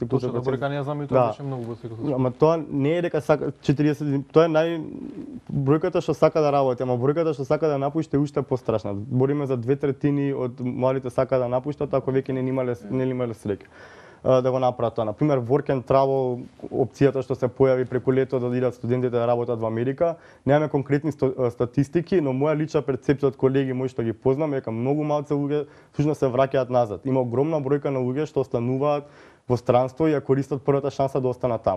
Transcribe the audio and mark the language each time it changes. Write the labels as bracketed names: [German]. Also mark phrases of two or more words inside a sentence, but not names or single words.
[Macedonian] Точно, дека не знам и тоа беше многу високо. Ама тоа не е дека сака 40, тоа е бројката што сака да работи, ама бројката што сака да напушти е уште пострашна. Бориме за 2/3 од младите сака да напуштат ако веќе не имале среќа да го направат тоа. Например, work and travel, опцијата што се појави преку лето да идат студентите да работат во Америка. Немаме конкретни статистики, но моја лична перцепција од колеги мои што ги познам е дека многу малку луѓе всушност се враќаат назад. Има огромна бројка на луѓе што остануваат во странство и ја користат првата шанса да останат таму.